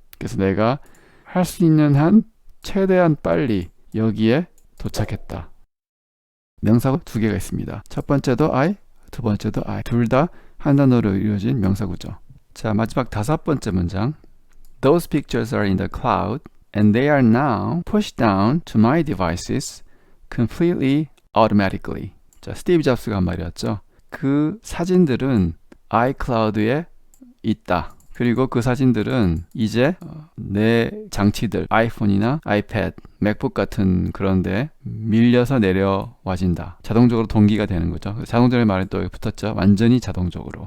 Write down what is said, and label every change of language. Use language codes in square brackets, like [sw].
[ko] 그래서 내가 할 수 있는 한 최대한 빨리 여기에 도착했다. 명사구 두 개가 있습니다. 첫 번째도 I, 두 번째도 I. 둘 다 한 단어로 이루어진 명사구죠. 자, 마지막 다섯 번째 문장. [en] Those pictures are in the cloud and they are now pushed down to my devices completely automatically. [ko] 자, 스티브 잡스가 한 말이었죠. 그 사진들은 iCloud에 있다. 그리고 그 사진들은 이제 내 장치들, 아이폰이나 아이패드, 맥북 같은 그런데 밀려서 내려와진다. 자동적으로 동기가 되는 거죠. 자동적인 말이 또 붙었죠. 완전히 자동적으로.